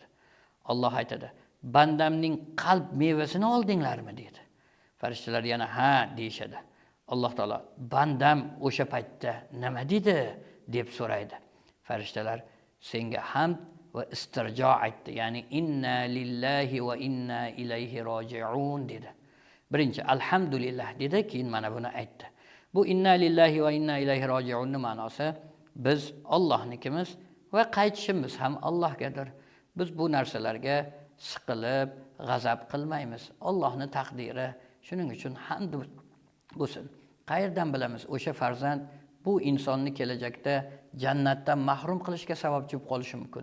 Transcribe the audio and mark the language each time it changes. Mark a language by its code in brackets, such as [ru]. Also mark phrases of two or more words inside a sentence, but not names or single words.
[uz] Alloh aytadi: bandamning qalb mevasini oldinglarmi dedi. Farishtalar yana ha deyishadi. Alloh taolo bandam o'sha paytda nima dedi deb so'raydi. Farishtalar senga hamd va istirjo aytdi, ya'ni [ar] إنا لله وإنا إليه راجعون [uz] dedi. Birinchi alhamdulillah dedi, keyin mana buni aytdi. Bu [ar] إنا لله وإنا إليه [uz] roji'unning ma'nosi biz Allohnikimiz va qaytishimiz ham Allohgadir. Biz bu narsalarga siqilib, g'azab qilmaymiz. Allohning taqdiri, shuning uchun hamd bo'lsin. Qayerdan bilamiz o'sha farzand bu insonni kelajakda jannatdan mahrum qilishga sababchi bo'lib qolishi mumkin.